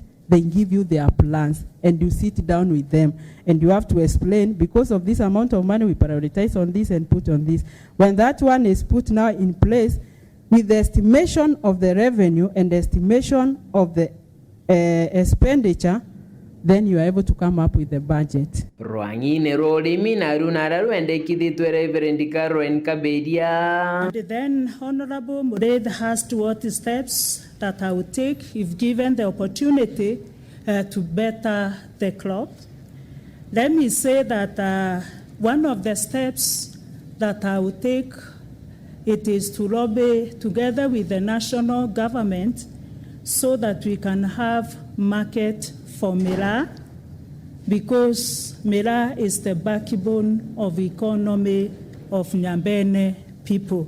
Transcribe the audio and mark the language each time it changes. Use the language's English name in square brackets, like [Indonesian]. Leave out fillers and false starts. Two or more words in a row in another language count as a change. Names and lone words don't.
[English] They give you their plans and you sit down with them and you have to explain, because of this amount of money we prioritize on this and put on this. When that one is put now in place with the estimation of the revenue and the estimation of the expenditure, then you are able to come up with the budget. [Meru] Rwangine rorimi na runara rwendekithitwe Reverend Caroline Kaberia. [English] And then Honorable Mured has to what steps that I would take if given the opportunity to better the club. Let me say that one of the steps that I would take, it is to lobby together with the national government so that we can have market for Mera, because Mera is the backbone of economy of Nyambene people.